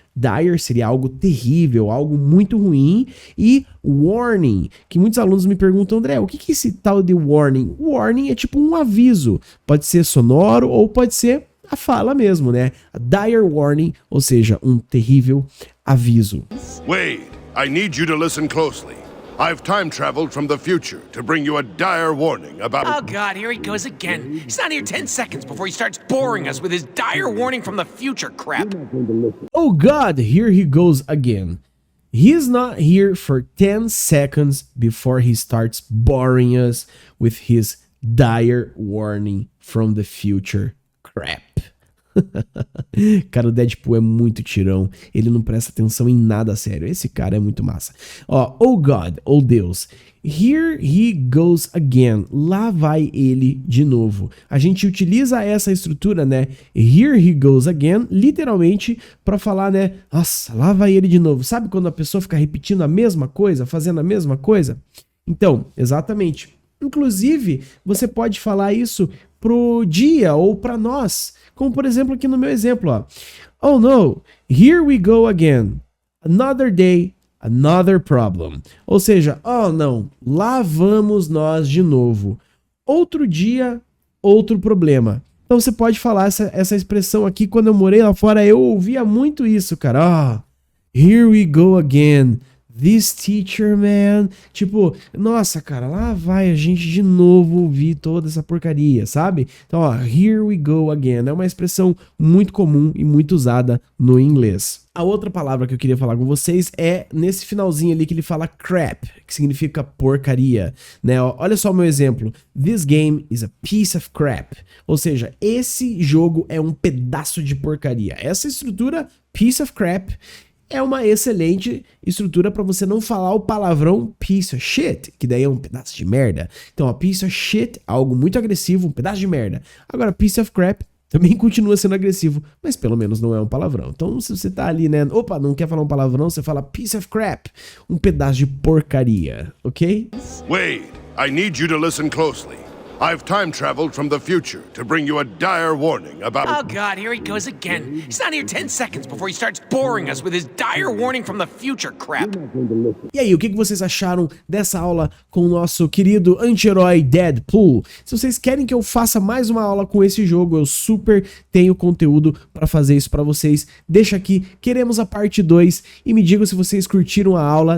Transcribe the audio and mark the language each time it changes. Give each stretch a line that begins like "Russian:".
Portuguese: Dire seria algo terrível, algo muito ruim. E warning, que muitos alunos me perguntam, André, o que é esse tal de warning? Warning é tipo um aviso. Pode ser sonoro ou pode ser a fala mesmo, né?
English: A dire warning,
Portuguese: ou seja, um terrível aviso.
English: Wade, I need you to listen closely. I've time traveled from the future to bring you a dire warning about... Oh, God, here he goes again. He's not here 10 seconds before he starts boring us with his dire warning from the future crap. Oh, God, here he goes again. He's not here for 10 seconds before he starts boring us with his dire warning from the future crap.
Portuguese: Cara, o Deadpool é muito tirão. Ele não presta atenção em nada sério. Esse cara é muito massa. Ó,
English: oh God,
Portuguese: oh Deus.
English: Here he goes again.
Portuguese: Lá vai ele de novo. A gente utiliza essa estrutura, né?
English: Here he goes again,
Portuguese: literalmente para falar, né? Nossa, lá vai ele de novo. Sabe quando a pessoa fica repetindo a mesma coisa, fazendo a mesma coisa? Então, exatamente. Inclusive, você pode falar isso pro dia ou para nós. Como, por exemplo, aqui no meu exemplo, ó.
English: Oh, no, here we go again. Another day, another problem.
Portuguese: Ou seja, oh, não, lá vamos nós de novo. Outro dia, outro problema. Então, você pode falar essa expressão aqui. Quando eu morei lá fora, eu ouvia muito isso, cara.
English: Oh, here we go again. This teacher, man.
Portuguese: Tipo, nossa, cara, lá vai a gente de novo ouvir toda essa porcaria, sabe? Então, ó,
English: here we go again.
Portuguese: É uma expressão muito comum e muito usada no inglês. A outra palavra que eu queria falar com vocês é nesse finalzinho ali que ele fala crap, que significa porcaria, né? Olha só o meu exemplo.
English: This game is a piece of crap.
Portuguese: Ou seja, esse jogo é um pedaço de porcaria. Essa estrutura,
English: piece of crap,
Portuguese: é uma excelente estrutura para você não falar o palavrão
English: piece of shit,
Portuguese: que daí é um pedaço de merda. Então,
English: a piece of shit,
Portuguese: algo muito agressivo, um pedaço de merda. Agora,
English: piece of crap
Portuguese: também continua sendo agressivo, mas pelo menos não é um palavrão. Então, se você tá ali, né, opa, não quer falar um palavrão, você fala
English: piece of crap,
Portuguese: um pedaço de porcaria, ok?
English: Wade, I need you to listen closely. I've time traveled from the future to bring you a dire warning about... Oh, God, here he goes again. He's not here 10 seconds before he starts boring us with his dire warning from the future crap.
Portuguese: E aí, o que vocês acharam dessa aula com o nosso querido anti-herói Deadpool? Se vocês querem que eu faça mais uma aula com esse jogo, eu super tenho conteúdo para fazer isso para vocês. Deixa aqui, queremos a parte 2 e me digam se vocês curtiram a aula.